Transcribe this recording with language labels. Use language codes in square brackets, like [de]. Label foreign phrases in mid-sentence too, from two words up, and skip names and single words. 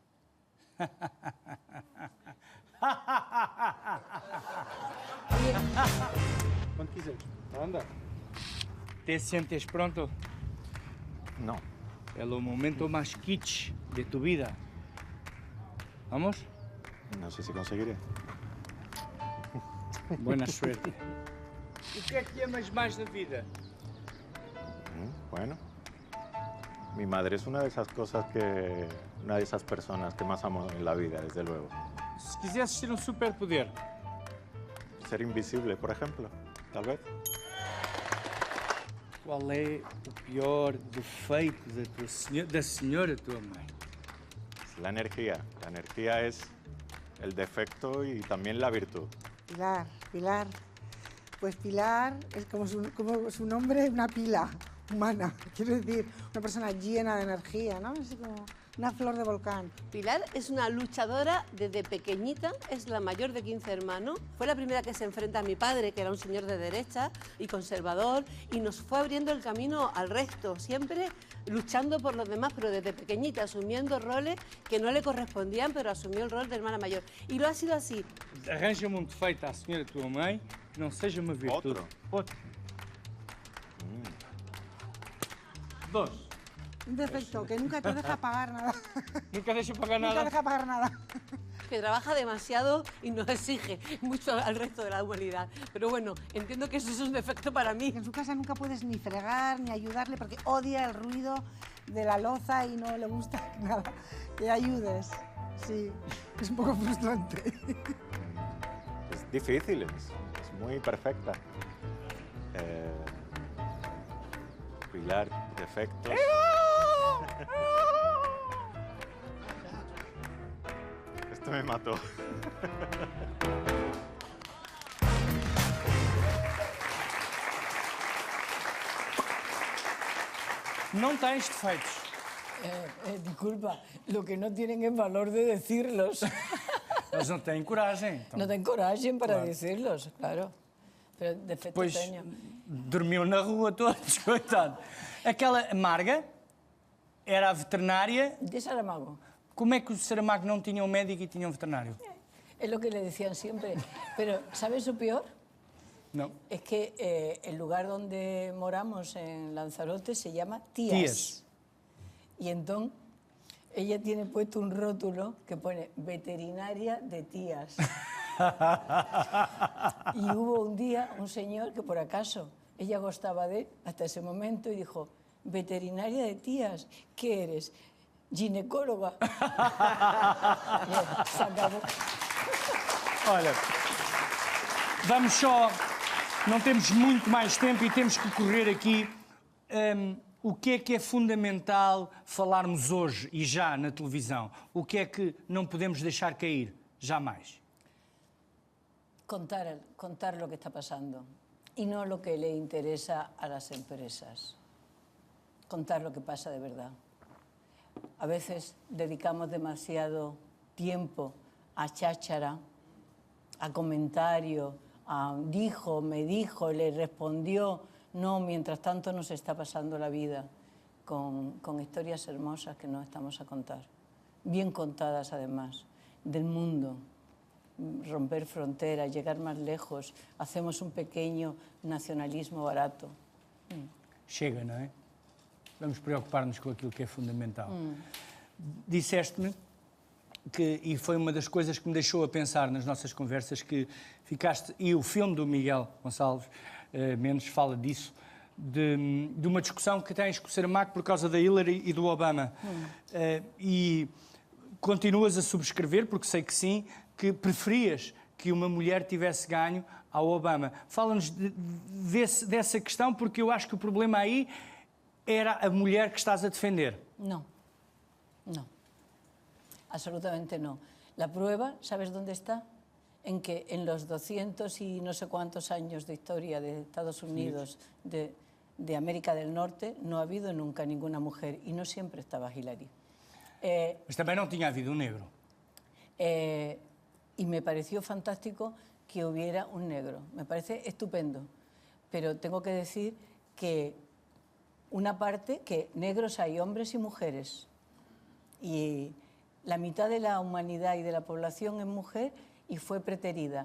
[pt] Quando quiser. Anda. [es] ¿Te sientes pronto? No. [pt] É o momento mais kitsch de [es] tu vida. [pt] Vamos? [es] No sé si conseguiré. Buena suerte. [pt] O que é que amas mais da vida? [es] Bueno. Mi madre es una de esas cosas que... Una de esas personas que más amo en la vida, desde luego. [pt] Se quisesses ter um superpoder, [es] Ser invisible, por ejemplo. Tal vez. [pt] qual é o pior defeito da senhora tua mãe? [es] La energía. La energía es el defecto y también la virtud. Pilar. Pues Pilar es como su nombre, una pila humana. Quiero decir, una persona llena de energía, ¿no? Así como una flor de volcán. Pilar es una luchadora desde pequeñita, es la mayor de 15 hermanos. Fue la primera que se enfrenta a mi padre, que era un señor de derecha y conservador, y nos fue abriendo el camino al resto, siempre luchando por los demás, pero desde pequeñita, asumiendo roles que no le correspondían, pero asumió el rol de hermana mayor. Y lo ha sido así. [pt] Arranja-me um defeito à senhora tua mãe que não seja uma virtude. Outro? Outro. Dois. [es] Un defecto, que nunca te deja pagar nada. Nunca deja pagar Nunca nada. deja pagar nada. Que trabaja demasiado y nos exige mucho al resto de la humanidad. Pero bueno, entiendo que eso es un defecto para mí. En su casa nunca puedes ni fregar ni ayudarle porque odia el ruido de la loza y no le gusta nada que ayudes. Sí, es un poco frustrante. Es difícil, es muy perfecta. Pilar, defectos. Esto me mató. [pt] Não tens defeitos. [es] Disculpa, lo que no tienen es valor de decirlos. [pt] Eles não têm coragem. Então, [gl] No ten coraje para [es] Claro. decirlos, claro. Pero defecto [pt] Pois [gl] teño. [pt] dormiu na rua todos, coitado. Aquela Marga era a veterinária. De Saramago. Como é que o Saramago não tinha um médico e tinha um veterinário? [es] Es lo que le decían siempre. Pero, ¿sabes lo peor? [pt] Não. [es] Es que el lugar donde moramos en Lanzarote se llama Tías. Tías. Y entonces ella tiene puesto un rótulo que pone veterinaria de Tías. Y hubo un día un señor que por acaso ella gustaba de él hasta ese momento y dijo, veterinaria de Tías, ¿qué eres? Ginecóloga. Y se acabó. [pt] Olha, vamos só. Não temos muito mais tempo e temos que correr aqui. O que é fundamental falarmos hoje e já na televisão? O que é que não podemos deixar cair? Jamais. [es] Contar lo que está pasando y no lo que le interesa a las empresas. Contar lo que pasa de verdad. A veces dedicamos demasiado tiempo a cháchara, a comentario, a dijo, me dijo, le respondió. No, mientras tanto nos está pasando la vida con historias hermosas que nos estamos a contar. Bien contadas además, del mundo. Romper fronteras, llegar más lejos. Hacemos un pequeño nacionalismo barato. [pt] Chega, não é? Vamos preocupar-nos com aquilo que é fundamental. Disseste-me que, e foi uma das coisas que me deixou a pensar nas nossas conversas, que ficaste, e o filme do Miguel Gonçalves Mendes fala disso, de uma discussão que tens com o Saramago por causa da Hillary e do Obama. E continuas a subscrever, porque sei que sim, que preferias que uma mulher tivesse ganho ao Obama. Fala-nos dessa questão, porque eu acho que o problema aí era a mulher que estás a defender. [es] No, no, absolutamente no. La prueba, ¿sabes dónde está? En que en los 200 y no sé cuántos años de historia de Estados Unidos, de América del Norte, no ha habido nunca ninguna mujer y no siempre estaba Hillary. [pt] Mas também não tinha havido um negro. [es] Y me pareció fantástico que hubiera un negro. Me parece estupendo. Pero tengo que decir que una parte, que negros hay hombres y mujeres. Y la mitad de la humanidad y de la población es mujer y fue preterida.